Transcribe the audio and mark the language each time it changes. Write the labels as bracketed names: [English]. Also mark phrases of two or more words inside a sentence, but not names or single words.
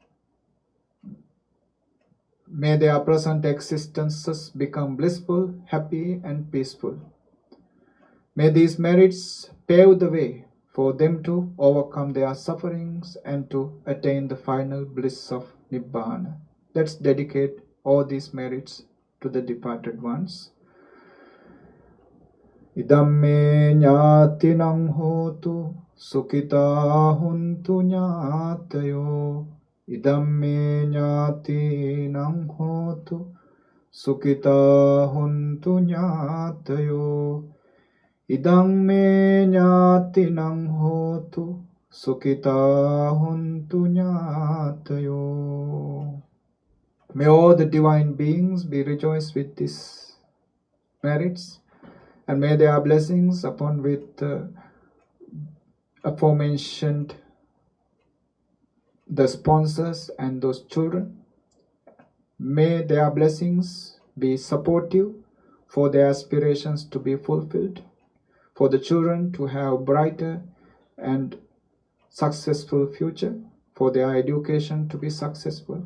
[English] May their present existences become blissful, happy, and peaceful. May these merits pave the way for them to overcome their sufferings and to attain the final bliss of Nibbana. Let's dedicate all these merits to the departed ones. [Pali] Idamme ñātinam hotu sukhita huntu ñātayo. Idamme ñātinam hotu sukhita huntu ñātayo. Idamme ñātinam hotu sukhita huntu ñātayo. [English] May all the divine beings be rejoiced with these merits, and may their blessings upon with aforementioned the sponsors and those children, may their blessings be supportive for their aspirations to be fulfilled, for the children to have brighter and successful future, for their education to be successful.